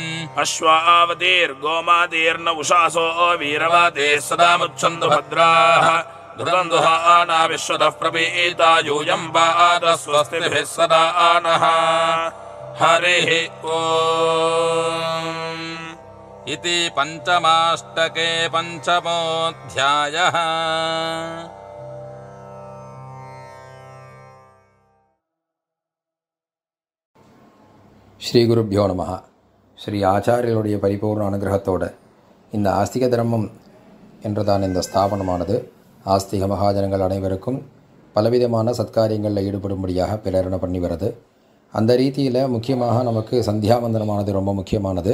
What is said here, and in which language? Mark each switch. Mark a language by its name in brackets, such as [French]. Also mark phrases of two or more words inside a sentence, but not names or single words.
[Sanskrit] अश्वावतीर्गोमातीर्न उषासो वीरवते सदामुच्छन्तु भद्राः धृतन्दुहाना विश्वतः प्रपीता यूयम् पादस्वस्तिभिः सदानः हरिः ओम् इति पञ्चमाष्टके पञ्चमोऽध्यायः। श्री गुरुभ्यो नमः. [Tamil] ஸ்ரீ ஆச்சாரியர்களுடைய பரிபூர்ண அனுகிரகத்தோடு இந்த ஆஸ்திக தர்மம் என்றுதான் இந்த ஸ்தாபனமானது ஆஸ்திக மகாஜனங்கள் அனைவருக்கும் பலவிதமான சத்காரியங்களில் ஈடுபடும்படியாக பிரேரணை பண்ணி வருது. அந்த ரீதியில் முக்கியமாக நமக்கு சந்தியாவந்தனமானது ரொம்ப முக்கியமானது.